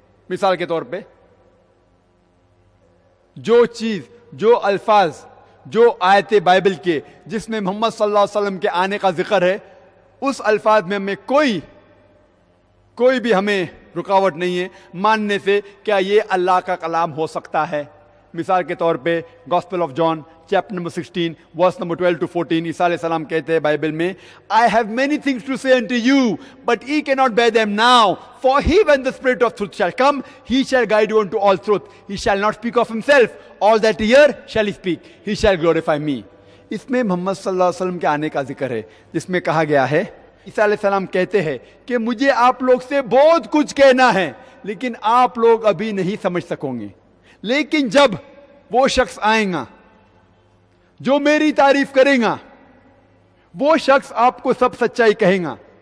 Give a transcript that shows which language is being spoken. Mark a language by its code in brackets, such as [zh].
[hi] मिसाल के तौर पे जो चीज, जो अल्फाज, जो आयते बाइबल के जिसमें मोहम्मद सल्लल्लाहु अलैहि वसल्लम के आने का जिक्र है, उस अल्फाज में हमें कोई भी हमें रुकावट नहीं है मानने से क्या ये अल्लाह का कलाम हो सकता है। मिसाल के तौर पे gospel of John chapter number 16 verse number 12 to 14, ईसा अलैहिस्सलाम कहते हैं बाइबल में, [en] I have many things to say unto you but ye cannot bear them now, for he when the spirit of truth shall come, he shall guide you unto all truth, he shall not speak of himself, all that he hear shall he speak, he shall glorify me। [hi] इसमें मोहम्मद सल्लल्लाहु अलैहि वसल्लम के आने का जिक्र है, जिसमें कहा गया है, ईसा अलैहिस्सलाम कहते हैं कि मुझे आप लोग से बहुत कुछ कहना है लेकिन आप लोग अभी नहीं समझ सकोगे, लेकिन जब वो शख्स आएगा जो मेरी तारीफ करेगा, वो शख्स आपको सब सच्चाई कहेगा।